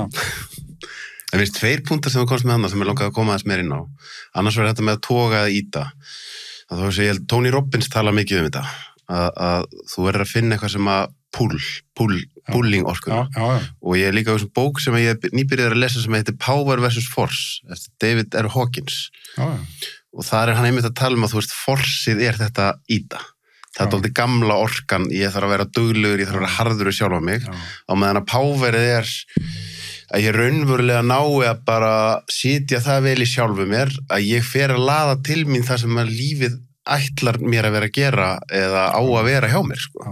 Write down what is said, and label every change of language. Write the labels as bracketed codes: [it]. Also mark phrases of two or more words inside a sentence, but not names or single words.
[is] En veist, 2 punktar sem þú komst með annars sem ég langaði að koma aðeins meir inn á. Annars var þetta með að toga eða íta. Þá veist ég held, Tony Robbins tala mikið um þetta, að þú verður að finna eitthvað sem að pulling orkuna. Og ég er líka á þessum bók sem ég nýbyrjaði að lesa sem heitir Power vs. Force, eftir David R. Hawkins. Og þar er hann einmitt að tala um að þú veist, forsið er þetta íta. Það er dálítið gamla orkan, ég þarf að vera duglegur, ég þarf að vera harður sjálf á mig. Á meðan að powerið er að ég raunverulega nái að bara sitja það vel í sjálfu mér, að ég fer að laða til mín það sem að lífið ætlar mér að vera að gera eða á að vera hjá mér, sko.